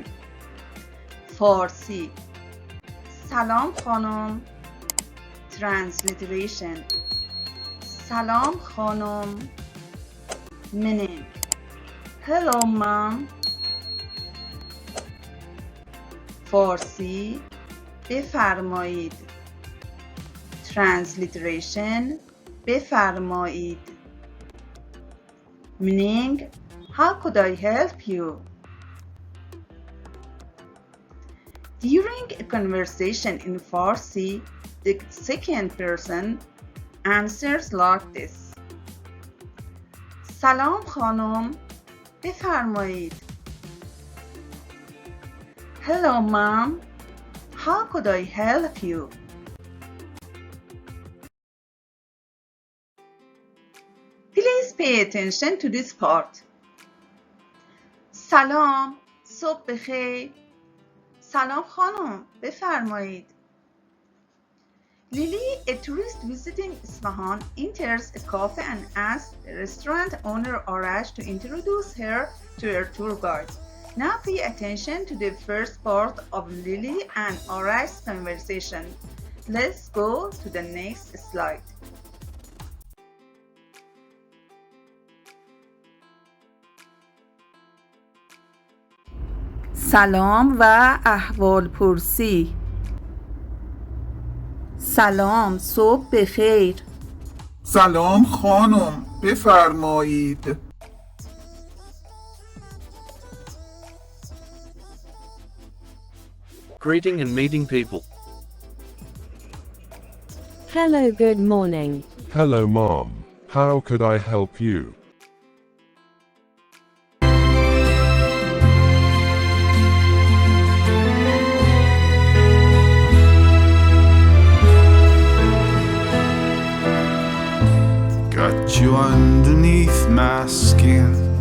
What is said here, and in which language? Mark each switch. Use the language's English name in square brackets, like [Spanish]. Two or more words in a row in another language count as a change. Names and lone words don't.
[English] Farsi. [Persian] سلام خانم. [English] Transliteration. [Persian] سلام خانم, [English] meaning hello mom. Farsi بفرمایید. Transliteration بفرمایید, meaning how could I help you? During a conversation in Farsi, the second person answers like this. [Persian] سلام خانم, بفرمایید. [English] Hello mom, how could I help you? Please pay attention to this part. [Persian] سلام, صبح بخیر. سلام خانم, بفرمایید. [English] Lily, a tourist visiting Isfahan, enters a cafe and asks the restaurant owner Arash to introduce her to her tour guide. Now pay attention to the first part of Lily and Arash's conversation. Let's go to the next slide. [Persian] سلام و احوال پرسی. سلام, صبح بخیر. سلام خانم, بفرمایید. [English] Greeting and meeting people. Hello, good morning. Hello, Mom. How could I help you? Got you underneath my skin.